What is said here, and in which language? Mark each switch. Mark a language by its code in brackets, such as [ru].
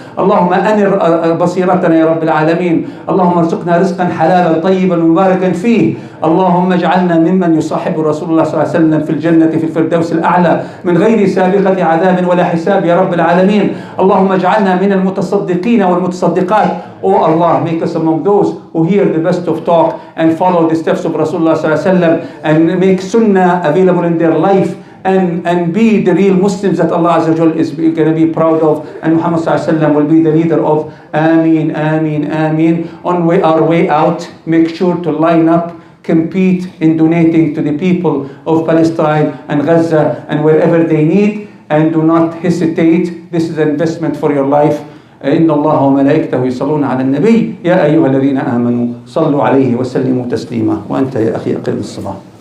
[ar] اللهم أنر بصيرتنا يا رب العالمين. اللهم ارزقنا رزقا حلالا طيبا مباركا فيه. اللهم اجعلنا ممن يصاحب رسول الله صلى الله عليه وسلم في الجنة في الفردوس الأعلى من غير سابقة عذاب ولا حساب يا رب العالمين. اللهم اجعلنا من المتصدقين والمتصدقات. [en] Oh Allah, make us among those who hear the best of talk and follow the steps of Rasulullah sallallahu alaihi wasallam and make sunnah available in their life and be the real Muslims that Allah Azza wa Jal is going to be proud of, and Muhammad Sallallahu Alaihi Wasallam will be the leader of. Ameen, ameen, ameen. On our way out, make sure to line up, compete in donating to the people of Palestine and Gaza and wherever they need, and do not hesitate. This is an investment for your life. [ar] إن الله وملائكته يصلون على النبي يا أيها الذين آمنوا صلوا عليه وسلموا تسليما. وأنت يا أخي أقم الصلاة.